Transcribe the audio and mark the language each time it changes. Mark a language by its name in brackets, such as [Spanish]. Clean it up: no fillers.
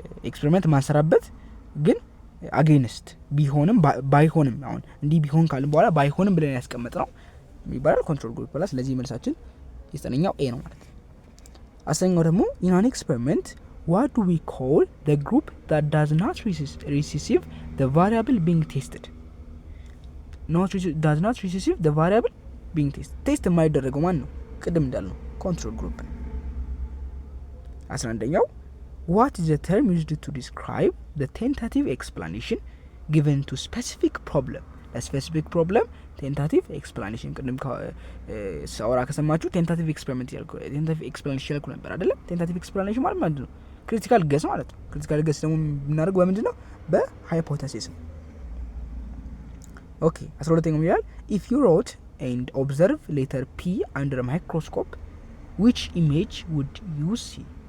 [Amharic] ኤክስፔሪመንት ማንሰራበት ግን አጌንስት ቢሆንም ባይሆንም አሁን እንዲህ ቢሆን ካልን በኋላ ባይሆንም ብለን ያስቀመጥ ነው የሚባላል ኮንትሮል ግሩፕ ብላ። ስለዚህ መልሳችን የዘጠነኛው ኤ ነው ማለት ነው። አስረኛው ደግሞ [English] in an experiment what do we call the group that does not receive the variable being tested? does not receive the variable being tested [Amharic] ቴስት የማይደረገው ማን ነው? ቅድም እንዳልነው ኮንትሮል ግሩፕ ነው። [English] 11ኛው what is the term used to describe the tentative explanation given to specific problem? [Amharic] ለስፔሲፊክ ፕሮብለም ቴንታቲቭ ኤክስፕላኔሽን ቅድም ሳወራ ከሰማችሁ ቴንታቲቭ ኤክስፐሪመንት ያልኩ ቴንታቲቭ ኤክስፕላኔሽን ያልኩ ነበር አይደለ? ቴንታቲቭ ኤክስፕላኔሽን ማለት ምንድን ነው? ክሪቲካል ገስ ማለት ነው። ክሪቲካል ገስ ደግሞ የምናደርገው በምንድን ነው? በሃይፖቴሲስ። ኦኬ 12ኛው ይላል [English] if you wrote and observe letter P under a microscope which image would you see?